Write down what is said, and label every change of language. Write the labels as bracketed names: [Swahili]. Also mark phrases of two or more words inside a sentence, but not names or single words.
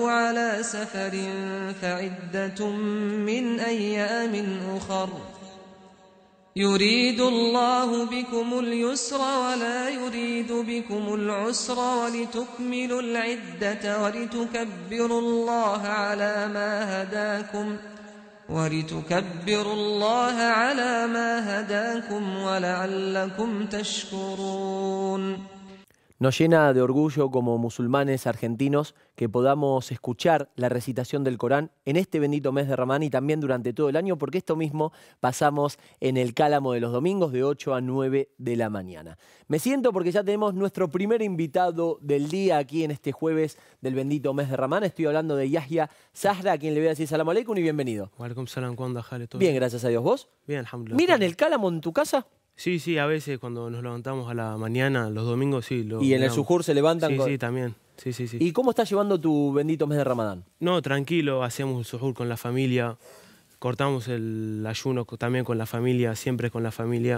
[Arabic] على سفر فعدة من أيام أخر يريد الله بكم اليسر ولا يريد بكم العسر ولتكملوا العدة ولتكبروا الله على ما هداكم ولعلكم تشكرون. [Spanish] Nos llena de orgullo como musulmanes argentinos que podamos escuchar la recitación del Corán en este bendito mes de Ramadán y también durante todo el año, porque esto mismo pasamos en el Cálamo de los domingos de 8 a 9 de la mañana. Me siento porque ya tenemos nuestro primer invitado del día aquí en este jueves del bendito mes de Ramadán. Estoy hablando de Yahya Zahra, a quien le voy a decir [Arabic] سلام عليكم [Spanish] y bienvenido. [Arabic] وعليكم السلام, [Spanish] ¿cuándo jale todo? Bien, gracias a Dios. ¿Vos? Bien, alhamdulillah. ¿Miran el Cálamo en tu casa? Sí, sí, a veces cuando nos levantamos a la mañana, los domingos, sí. ¿Y en el Sujur se levantan? Sí, sí, también. Sí, sí, sí. ¿Y cómo estás llevando tu bendito mes de Ramadán? No, tranquilo, hacemos el Sujur con la familia, cortamos el ayuno también con la familia, siempre con la familia.